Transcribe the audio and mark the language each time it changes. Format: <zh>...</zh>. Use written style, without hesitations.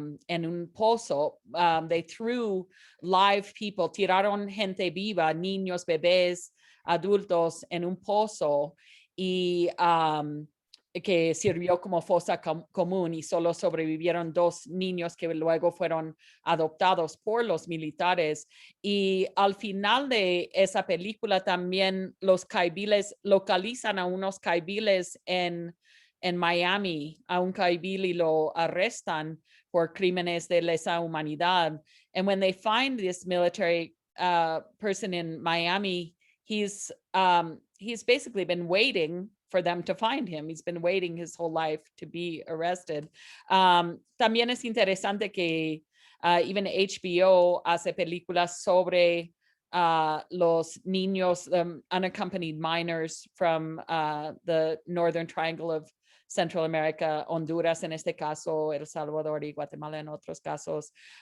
<es>en un pozo,</es> <en>they threw live people,</en> <es>tiraron gente viva, niños, bebés, adultos en un pozo, y que sirvió como fosa común, y solo sobrevivieron 2 niños que luego fueron adoptados por los militares. Y al final de esa película también los caibiles localizan a unos caibiles en Miami, a un caibil, y lo arrestan por crímenes de lesa humanidad.</es> <en>And when they find this military person in Miami, he's basically been waiting for them to find him. He's been waiting his whole life to be arrested.</en> <es>También es interesante que even HBO hace películas sobre los niños,</es> <en>unaccompanied minors from the Northern Triangle of Central America,</en> <es>Honduras en este caso, El Salvador y Guatemala en otros casos.</es>